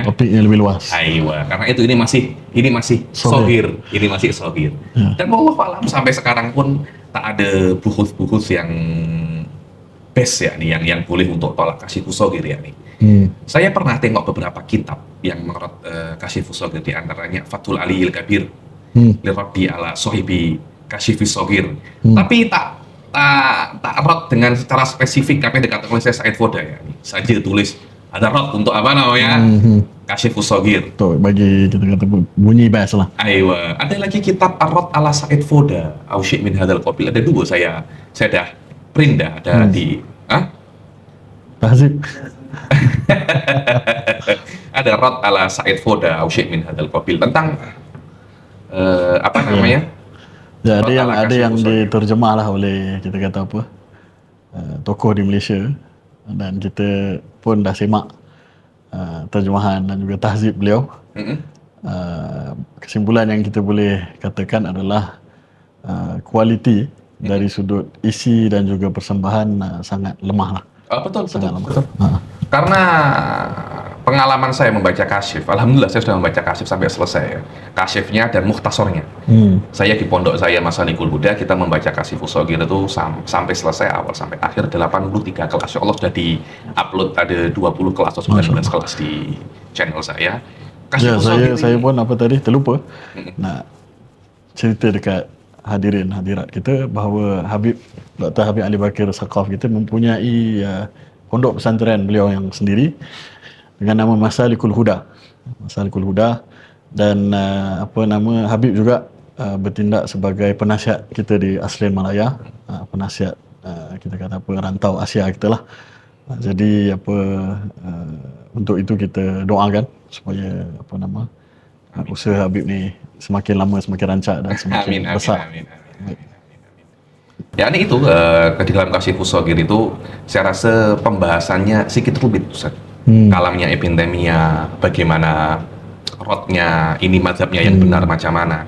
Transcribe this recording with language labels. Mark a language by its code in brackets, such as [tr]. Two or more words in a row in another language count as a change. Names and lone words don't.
[ms] Topiknya lebih luas. Aiwa, karena itu ini masih shaghir, Dan [ar] والله أعلم [ms] sampai sekarang pun tak ada buhus yang best ya nih, yang boleh untuk tolak Kashifus Shaghir ya nih. Saya pernah tengok beberapa kitab yang mengerot Kashifus Shaghir, di antaranya Fathul Aliyil Kabir, Liraddi ala Sohibi Kashifus Shaghir. Tapi tak rot dengan secara spesifik apa yang dikatakan oleh Said Foda ya. Saja tulis ada rot untuk apa namanya Kashifus Shaghir. Tuh bagi kita kata bunyi best lah. Aiwa, ada lagi kitab Ar-Rad ala Said Foda, Ausyik min Hadzal Qabil. Ada dua saya dah print dah ada di Tahzib. ada Rad ala Said Foda, Ausyik min Hadzal Qabil tentang apa namanya? Ya, ada Rad ala yang Kashifus Shaghir. diterjemah lah oleh kita kata apa tokoh di Malaysia, dan kita pun dah semak terjemahan dan juga tahzib beliau. Kesimpulan yang kita boleh katakan adalah kualiti dari sudut isi dan juga persembahan sangat lemah lah. Betul. Betul. [id] Karena pengalaman saya membaca Kasyif, alhamdulillah saya sudah membaca Kasyif sampai selesai ya. Kasyifnya dan mukhtasornya. Saya di pondok saya Masalikul Huda, kita membaca Kashifus Shaghir itu sampai selesai, awal sampai akhir 83 kelas. Ya Allah sudah di-upload, ada 20 kelas atau 19 kelas di channel saya. Ya, [ms] saya pun apa tadi terlupa nak cerita dekat hadirat kita bahawa Dr. Habib Ali Bakir Saqaf kita mempunyai pondok pesantren beliau yang sendiri dengan nama Masalikul Huda. Dan Habib juga bertindak sebagai penasihat kita di Aslian Malaya, penasihat kita kata rantau Asia kita lah. Jadi untuk itu kita doakan supaya usaha Habib ni semakin lama semakin rancak dan semakin besar. Amin. [id] Ya ini itu di dalam Kashifus Shaghir itu saya rasa pembahasannya sedikit rumit, Ustaz. Kalamnya Ibn Taimiyah, bagaimana rotnya, ini mazhabnya yang benar macam mana.